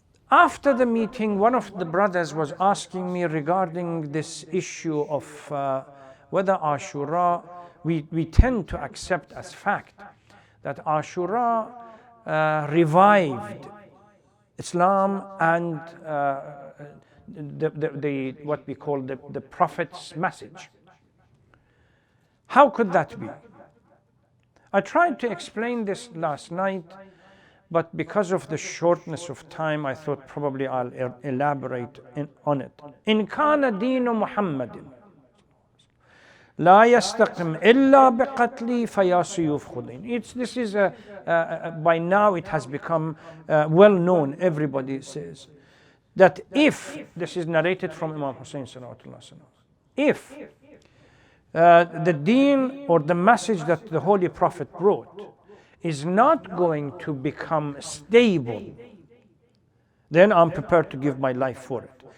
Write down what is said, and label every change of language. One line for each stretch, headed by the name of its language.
English: After the meeting, one of the brothers was asking me regarding this issue of whether Ashura, we tend to accept as fact that Ashura revived Islam and the what we call the Prophet's message. How could that be? I tried to explain this last night, but because of the shortness of time, I thought probably I'll elaborate on it.
Arabic: إن كان دين محمد لا يستقم إلا بقتلي فيا سيوف خذين.
English: This is by now it has become well known. Everybody says that if this is narrated from Imam Hussein salawatullah, if the deen or the message that the Holy Prophet brought is not going to become stable, then I'm prepared to give my life for it.